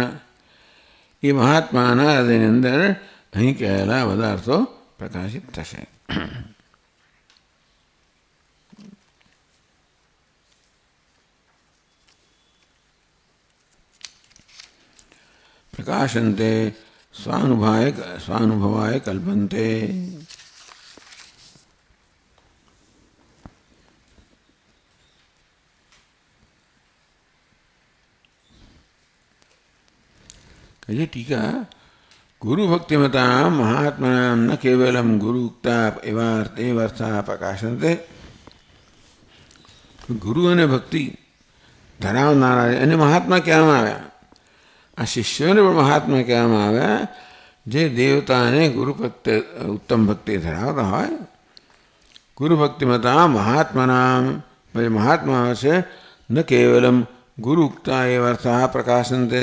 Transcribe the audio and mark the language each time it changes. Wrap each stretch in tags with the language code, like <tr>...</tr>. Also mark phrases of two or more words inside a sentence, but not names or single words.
<gu>એ મહાત્માના હૃદયની અંદર અહીં કહેલા બધા અર્થો પ્રકાશિત થશે.</gu> <sa>પ્રકાશન્તે સ્વાનુભવાય કલ્પન્તે. ये टीका गुरु भक्तिमतां महात्मनां न केवलं गुरु उक्ता एवार्था प्रकाशन्ते.</sa> <gu>गुरु અને ભક્તિ ધરાવનારા એને મહાત્મા કહેવામાં આવ્યા. આ શિષ્યોને પણ મહાત્મા કહેવામાં આવ્યા જે દેવતાને ગુરુ પ્રત્યે ઉત્તમ ભક્તિ ધરાવતા હોય.</gu> <sa>ગુરુ ભક્તિમતા મહાત્માનામ, મહાત્મા છે ન કેવલમ ગુરુ ઉક્તા એવાર્થા પ્રકાશન્તે.</sa>